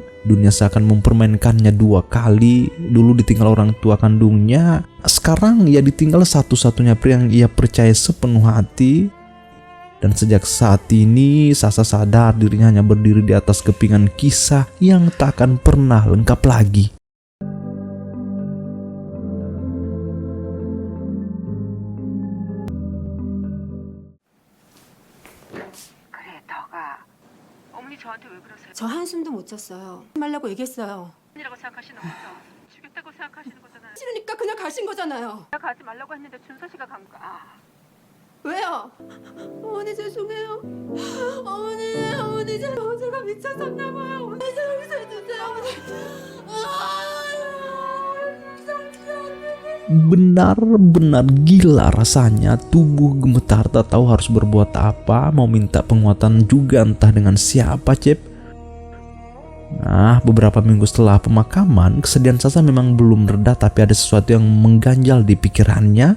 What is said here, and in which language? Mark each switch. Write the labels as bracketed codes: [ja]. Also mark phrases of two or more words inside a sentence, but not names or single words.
[id] Dunia seakan mempermainkannya 2 kali. Dulu ditinggal orang tua kandungnya, sekarang ia ditinggal satu-satunya pria yang ia percaya sepenuh hati. Dan sejak saat ini Sasa sadar dirinya hanya berdiri di atas kepingan kisah yang tak akan pernah lengkap lagi. [ko] 그래, 너가 어머니 저한테 왜 그러세요? 저 한숨도 못 잤어요. 말라고 얘기했어요. 이라고 생각하시는 거죠? 죽였다고 생각하시는 거잖아요. 싫으니까 그냥 가신 거잖아요. 내가 가지 말라고 했는데 준서 씨가 간 거. 왜요? 어머니 죄송해요. 어머니 제가 미쳤었나 봐요. 어머니 저 용서해주세요. [id] Benar-benar gila rasanya, tubuh gemetar tak tahu harus berbuat apa, mau minta penguatan juga entah dengan siapa, Cep. Nah, beberapa minggu setelah pemakaman, kesedihan Sasa memang belum reda, tapi ada sesuatu yang mengganjal di pikirannya.